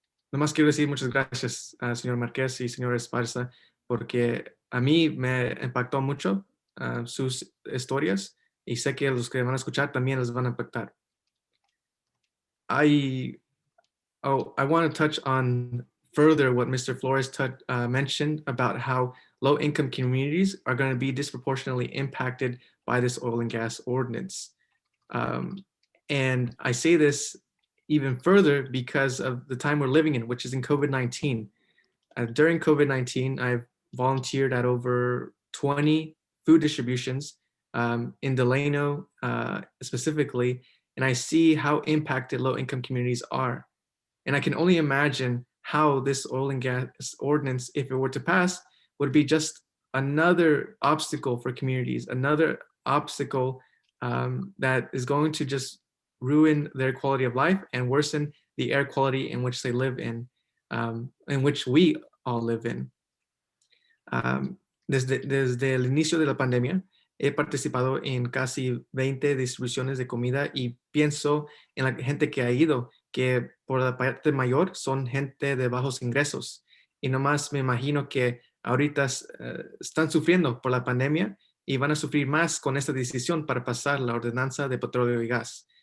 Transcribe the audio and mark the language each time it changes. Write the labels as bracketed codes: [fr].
[es] Nomás quiero decir muchas gracias a señor Marquez y señora Esparza, porque a mí me impactó mucho sus historias y sé que los que van a escuchar también les van a impactar. [en] I want to touch on further what Mr. Flores mentioned about how low-income communities are going to be disproportionately impacted by this oil and gas ordinance. And I say this even further because of the time we're living in, which is in COVID-19. During COVID-19, I've volunteered at over 20 food distributions in Delano specifically, and I see how impacted low-income communities are. And I can only imagine how this oil and gas ordinance, if it were to pass, would be just another obstacle for communities, another obstacle that is going to just ruin their quality of life and worsen the air quality in which they live in which we all live in. [es] Desde el inicio de la pandemia, he participado en casi 20 distribuciones de comida y pienso en la gente que ha ido, que por la parte mayor son gente de bajos ingresos. Y nomás me imagino que ahorita están sufriendo por la pandemia y van a sufrir más con esta decisión para pasar la ordenanza de petróleo y gas.